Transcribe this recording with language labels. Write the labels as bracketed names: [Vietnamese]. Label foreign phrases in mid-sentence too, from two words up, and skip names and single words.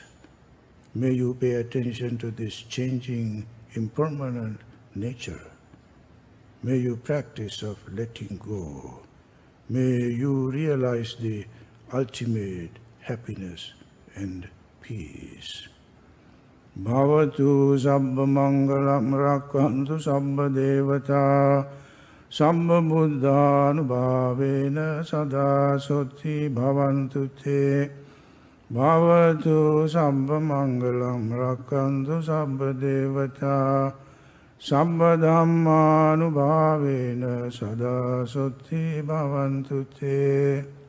[English] May you pay attention to this changing, impermanent nature. May you practice of letting go. May you realize the ultimate happiness and peace. [Pali] Bhavatu sabba mangalam rakkantu sabba devata sabba buddhanubhavena sada soti bhavantu te. Bhavatu sabba mangalam rakkantu sabba devata sabba dhammanubhavena sada soti bhavantu te.